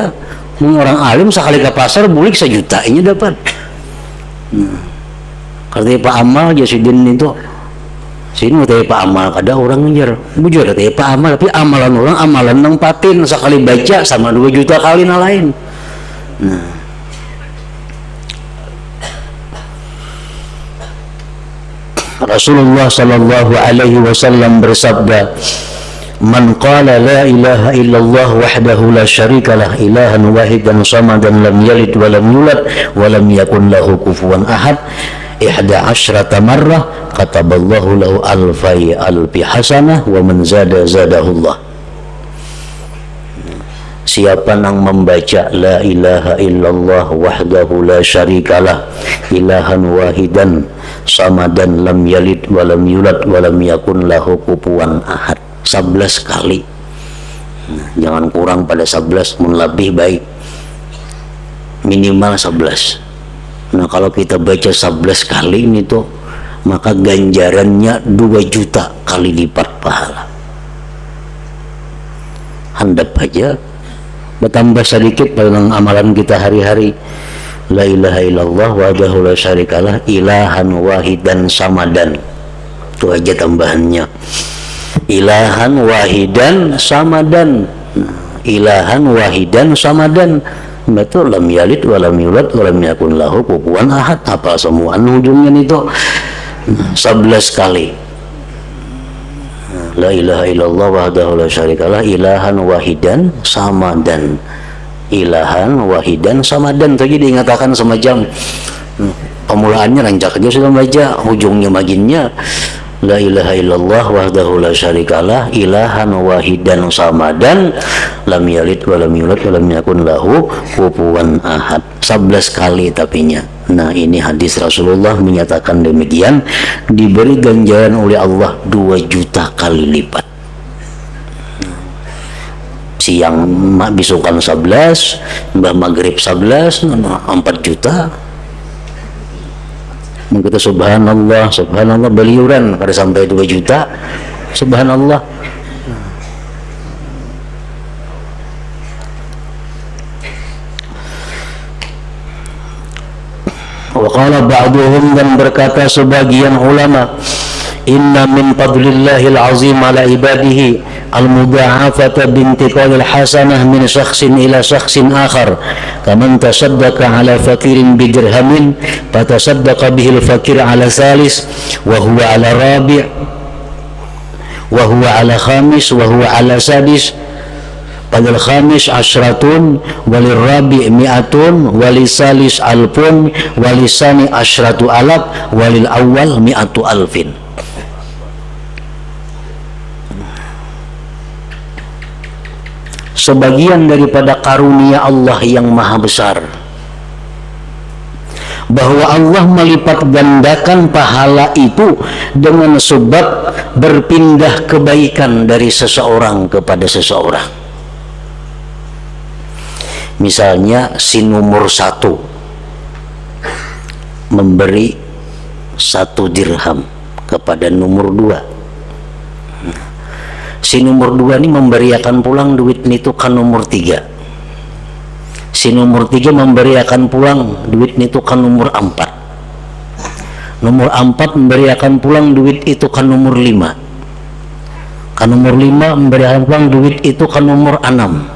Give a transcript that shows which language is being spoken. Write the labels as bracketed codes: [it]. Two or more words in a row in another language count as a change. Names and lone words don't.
[bjn] Orang alim sekali ke pasar bulik 1 juta inya dapat. Katanya Pak Amal Jasidin itu sini katanya Pak Amal kada orang ngejar bujur katanya Pak Amal, tapi amalan orang amalan nempatin sekali baca sama 2 juta kali lain. [ar] Nah رسول الله صلى الله عليه وسلم bersabda, من قال لا إله إلا الله وحده لا شريك له إلها واحدا صمدا لم يلد ولم يولد ولم يكن له كفوا أحد 11 مرة كتب الله له ألفي حسنة ومن زاد زاده الله. [bjn] Siapa yang membaca [ar] لا إله إلا الله وحده لا شريك له إلها واحدا صمدا لم يلد ولم يولد ولم يكن له كفوا أحد [bjn] 11 kali. Nah, jangan kurang pada 11, mun lebih baik minimal 11. Nah kalau kita baca 11 kali ini tuh maka ganjarannya 2 juta kali lipat pahala. Handap aja bertambah sedikit dalam amalan kita hari-hari. [ar] لا إله إلا الله وحده لا شريك له إلها واحدا صمدا, [bjn] itu aja tambahannya, [ar] إلها واحدا صمدا. إلها واحدا صمدا betul, لم يلد ولم يولد ولم يكن له كفوا أحد. [bjn] Apa semua ujungnya itu 11 kali. [ar] لا إله إلا الله وحده لا شريك له إلها واحدا صمدا، إلها واحدا صمدا. [bjn] Tadi diingatakan semacam pemulaannya rancak aja sudah baca, ujungnya maginnya [ar] لا إله إلا الله وحده لا شريك له إلها واحدا صمدا لم يلد ولم يولد ولم يكن له كفوا أحد. [bjn] 11 kali tapinya. Nah ini hadis Rasulullah menyatakan demikian, diberi ganjaran oleh Allah 2 juta kali lipat. Siang bisukan 11, mbah maghrib 11, 4 juta. Kita [ar] سبحان الله، سبحان الله [bjn] beliuran pada sampai 2 juta. Subhanallah. [ar] وقال بعضهم, [bjn] dan berkata sebagian ulama, [ar] إن من فضل الله العظيم على عباده المضاعفة بانتقال الحسنة من شخص إلى شخص آخر كمن تصدق على فقير بدرهم فتصدق به الفقير على ثالث وهو على رابع وهو على خامس وهو على سادس فللخامس عشرة وللرابع مائة وللثالث ألف وللثاني عشرة آلاف وللأول مائة ألف. [bjn] Sebagian daripada karunia Allah yang maha besar, bahwa Allah melipat gandakan pahala itu dengan sebab berpindah kebaikan dari seseorang kepada seseorang. Misalnya si nomor 1 memberi 1 dirham kepada nomor 2, Si nomor 2 ini memberiakan pulang duit itu kan nomor 3. Si nomor 3 memberiakan pulang duit itu kan nomor 4. Nomor 4 memberiakan pulang duit itu kan nomor 5. Kan nomor 5 memberiakan pulang duit itu kan nomor 6.